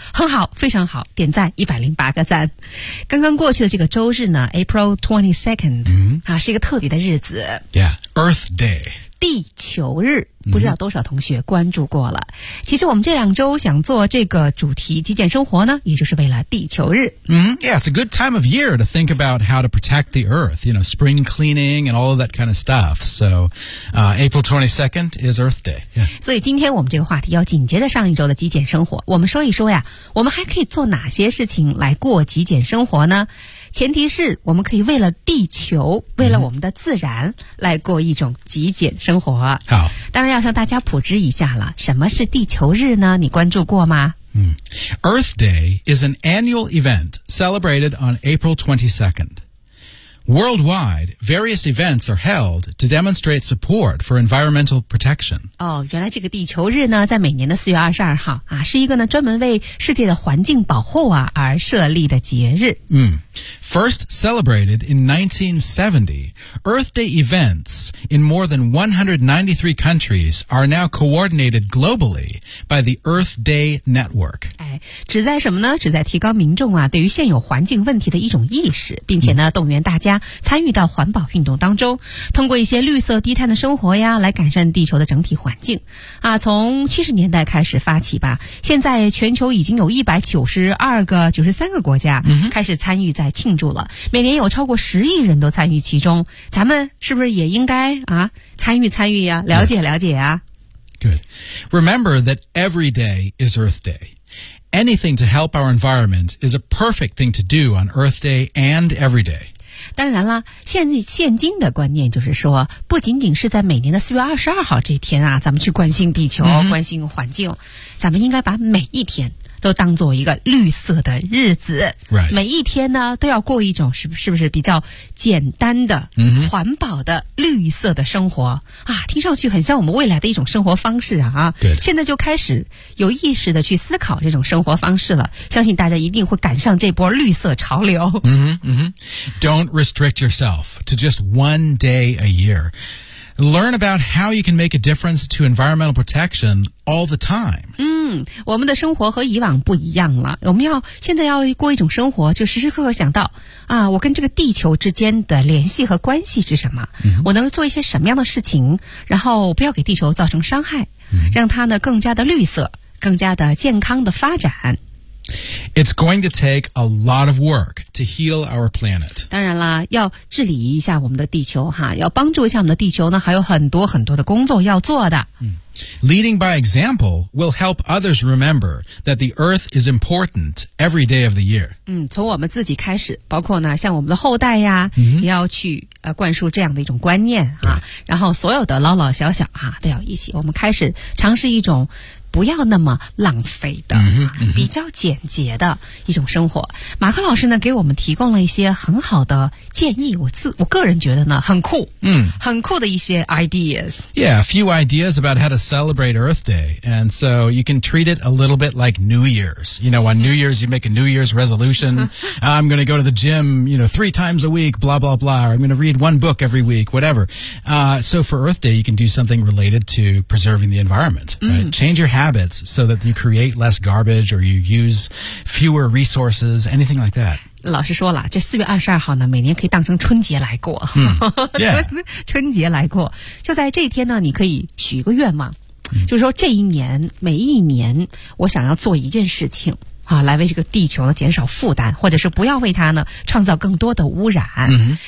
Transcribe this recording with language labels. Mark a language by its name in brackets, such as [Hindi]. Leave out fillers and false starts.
[Chinese] 很好，非常好，点赞108个赞。刚刚过去的这个周日呢 , April 22nd,、是一个特别的日子。 [English] Yeah, Earth Day. [Chinese] 地球日。不知道多少同学关注过了。其实我们这两周想做这个主题极简生活呢，也就是为了地球日。 [English] Yeah, it's a good time of year to think about how to protect the earth, you know, spring cleaning and all of that kind of stuff. So, April 22nd is Earth Day.、 [Chinese] 所以今天我们这个话题要紧接着上一周的极简生活。我们说一说呀，我们还可以做哪些事情来过极简生活呢？前提是我们可以为了地球，为了我们的自然来过一种极简生活。好。当然要向大家普及一下了，什么是地球日呢？你关注过吗？ [English] Earth Day is an annual event celebrated on April 22nd. Worldwide, various events are held to demonstrate support for environmental protection. [Chinese] 哦，原来这个地球日呢，在每年的4月22号啊，是一个呢专门为世界的环境保护啊而设立的节日。 [English] First celebrated in 1970, Earth Day events in more than 193 countries are now coordinated globally by the Earth Day Network. [Chinese] 哎，旨在什么呢？旨在提高民众啊对于现有环境问题的一种意识，并且呢动员大家参与到环保运动当中，通过一些绿色低碳的生活呀来改善地球的整体环境。啊，从70年代开始发起吧，现在全球已经有193个国家开始参与在庆祝了，每年有超过10亿人都参与其中，咱们是不是也应该啊参与参与呀、啊、了解了解啊 [English] Good. Remember that every day is Earth Day. Anything to help our environment is a perfect thing to do on Earth Day and every day. [Chinese] 当然了，现今的观念就是说，不仅仅是在每年的4月22号这天啊，咱们去关心地球、关心环境，咱们应该把每一天都当作一个绿色的日子、 [English] right. [Chinese] 每一天呢都要过一种是不是比较简单的、环保的绿色的生活啊，听上去很像我们未来的一种生活方式啊。 [English] Good. [Chinese] 现在就开始有意识的去思考这种生活方式了，相信大家一定会赶上这波绿色潮流。 [English] Don't restrict yourself to just one day a year. Learn about how you can make a difference to environmental protection all the time. [Chinese] 我们的生活和以往不一样了，我们要现在要过一种生活，就时时刻刻想到啊，我跟这个地球之间的联系和关系是什么、我能做一些什么样的事情，然后不要给地球造成伤害、让它呢更加的绿色，更加的健康的发展。 [English] It's going to take a lot of work to heal our planet. [Chinese] 当然啦，要治理一下我们的地球哈，要帮助一下我们的地球呢，还有很多很多的工作要做的。 [English] Leading by example will help others remember that the earth is important every day of the year. [Chinese] 从我们自己开始，包括呢，像我们的后代呀，也要去灌输这样的一种观念啊。然后所有的老老小小啊，都要一起，我们开始尝试一种不要那么浪费的比较简洁的一种生活。马克老师呢给我们提供了一些很好的建议，我个人觉得呢很酷，很酷的一些 ideas. [English] Yeah, a few ideas about how to celebrate Earth Day. And so you can treat it a little bit like New Year's. You know, on New Year's, you make a New Year's resolution. I'm going to go to the gym, you know, 3 times a week, blah, blah, blah. Or I'm going to read 1 book every week, whatever. So for Earth Day, you can do something related to preserving the environment, right? Change your habits so that you create less garbage or you use fewer resources, anything like that. [Chinese] 老师说了，这4月22号呢，每年可以当成春节来过。春节来过。就在这一天呢，你可以许一个愿望。就是说这一年，每一年，我想要做一件事情。啊，来为这个地球呢减少负担，或者是不要为它呢创造更多的污染。